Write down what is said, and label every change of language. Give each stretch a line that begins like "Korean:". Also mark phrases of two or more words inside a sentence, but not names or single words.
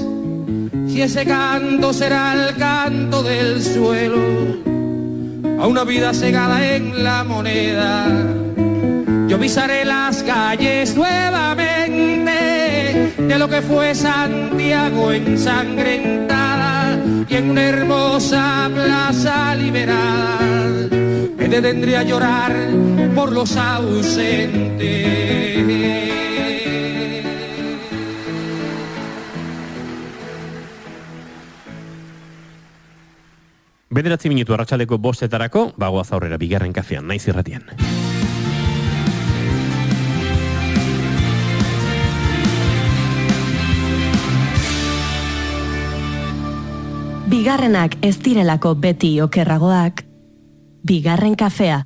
Spanish: Si ese canto será el canto del suelo, a una vida cegada en la moneda, yo pisaré las calles nuevamente de lo que fue Santiago ensangrentada y en una hermosa plaza liberada me detendré a llorar por los ausentes.
Basque: Bederatzi minutu arratsaldeko 5:00 bagoaz aurrera bigarren kafean, naiz irratian. Bigarrenak ez direlako beti okerragoak, bigarren kafea.